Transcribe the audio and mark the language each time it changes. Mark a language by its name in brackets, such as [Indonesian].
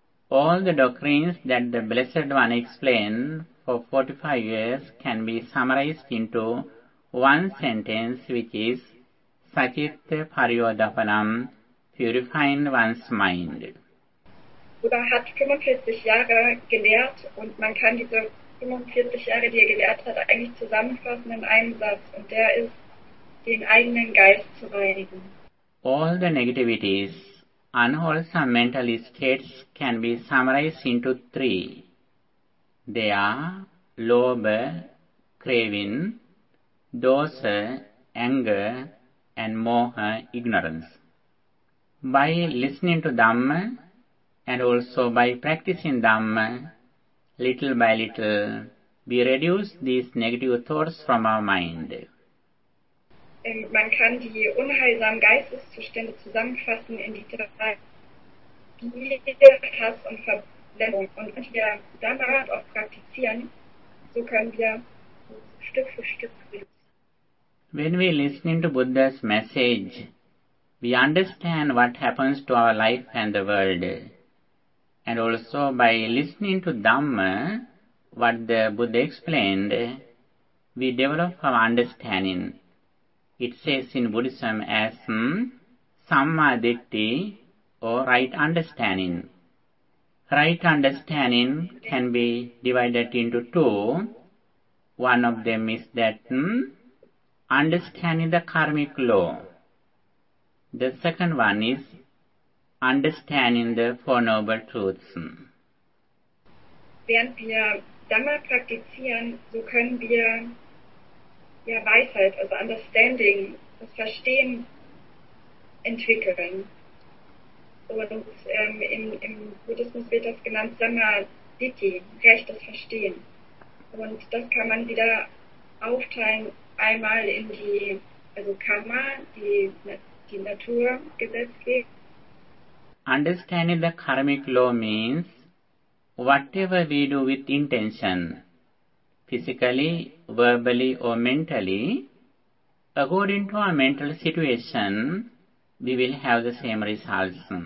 [English] All the doctrines that the Blessed One explained for 45 years can be summarized into one sentence, which is sacitta pariyodhapanam, purifying one's mind. [German] Buddha hat 45 Jahre gelehrt und man kann diese 45 Jahre, die er gelehrt hat, eigentlich zusammenfassen in einem Satz, und der ist, den eigenen Geist zu reinigen. [English] All the negativities, unwholesome mental states can be summarized into three. They are lobha, craving, dosa, anger, and moha, ignorance. By listening to Dhamma, and also by practicing Dhamma, little by little, we reduce these negative thoughts from our mind. [German] Man kann die unheilsamen Geisteszustände zusammenfassen in die drei Gier, Hass und Verblendung. Und wenn wir Dhamma auch praktizieren, so können wir Stück für Stück reduzieren. [English] When we listen to Buddha's message, we understand what happens to our life and the world. And also by listening to Dhamma, what the Buddha explained, we develop our understanding. It says in Buddhism as sammāditti, or right understanding. Right understanding can be divided into two. One of them is that understanding the karmic law. The second one is understanding the Four Noble Truths. [German] während wir Dhamma praktizieren, so können wir ja Weisheit, also Understanding, das Verstehen entwickeln. Und im Buddhismus wird das genannt Samadhi, rechtes Verstehen. Und das kann man wieder aufteilen, einmal in die, also Karma, die Naturgesetzgebung. [English] Understanding the karmic law means whatever we do with intention, physically, verbally or mentally, according to our mental situation, we will have the same results.